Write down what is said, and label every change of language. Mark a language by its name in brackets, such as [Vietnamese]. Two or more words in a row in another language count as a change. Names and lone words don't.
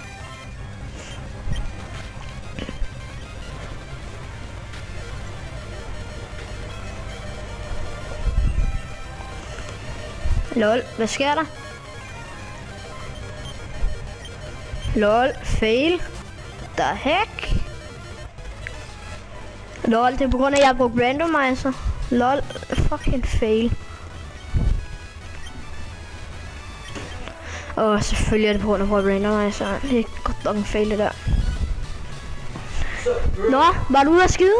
[Danish] Lol, hvad sker der? Lol, fail. [English] The heck? [Danish] Lol, det er på grund af, at jeg har brugt randomizer. [English] Lol, fucking fail. [Danish] Selvfølgelig er det på grund af, at jeg har brugt randomizer. Det er godt nok en fail, det der. Nå, var du ude at skide?